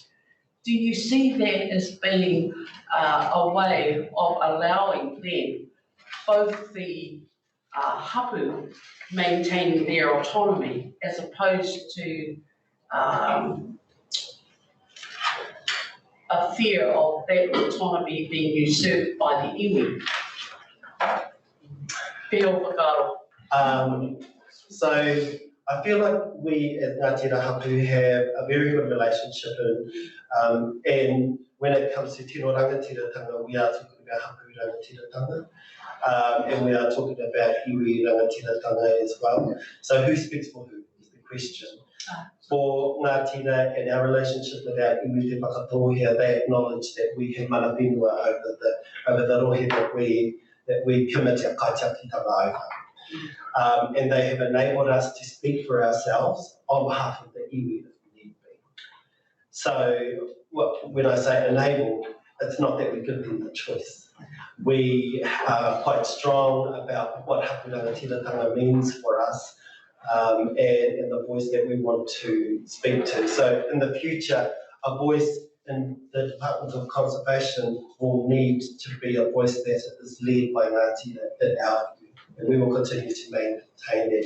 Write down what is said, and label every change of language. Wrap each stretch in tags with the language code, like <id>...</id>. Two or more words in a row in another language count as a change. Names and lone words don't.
<en>Do you see that as being a way of allowing then both the hapu maintaining their autonomy as opposed to a fear of that autonomy being usurped by the iwi? So I feel like we at Ngāti Hapu have a very good relationship, and when it comes to</en> <mi>tino rangatiratanga,</mi> <en>we are talking about</en> <mi>hapu rangatiratanga,</mi> <en>and we are talking about</en> <mi>iwi rangatiratanga</mi> <en>as well. So who speaks for who is the question. For Ngāti and our relationship with our</en> <mi>iwi te whakatōhea,</mi> <en>they acknowledge that we have</en> <mi>mana whenua</mi> <en>over the rohe that we commit our kaitiakitanga over. And they have enabled us to speak for ourselves on behalf of the iwi if we need be. So when I say enable, it's not that we give them the choice. We are quite strong about what</en> <mi>hapu rangatiratanga</mi> <en>means for us, and the voice that we want to speak to. So in the future, a voice in the Department of Conservation will need to be a voice that is led by Ngāti in our view, and we will continue to maintain that.</en>